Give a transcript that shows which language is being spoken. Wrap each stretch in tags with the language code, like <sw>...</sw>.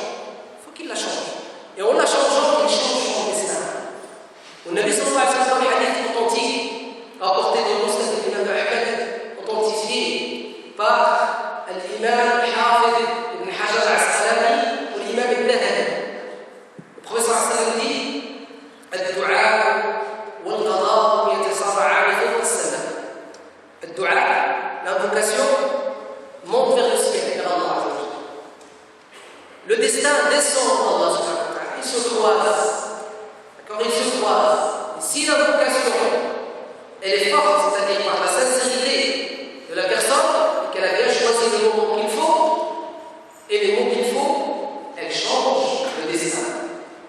<fr>Il faut qu'il la change. Et en la changeant, il change son destin. Le Nabi sallallahu alayhi wa sallam, dans les hadiths authentiques, apportés dans le Musnad de l'imam Ahmed, authentifiés par l'imam Hafid ibn Hajar al-Asqalani ou l'imam ibn Hadad. Le professeur sallam dit</fr> <ar>الدعاء والقضاء يتسارعان فوق السماء.</ar> <fr>الدعاء, l'invocation, monte vers le ciel, vers Allah. Le destin descend d'Allah subhanahu wa ta'ala. Il se croise. D'accord, il se croise. Et si l'invocation, elle est forte, c'est-à-dire par la sincérité de la personne, et qu'elle a bien choisi les mots qu'il faut, et les mots qu'il faut, elle change le destin.</fr>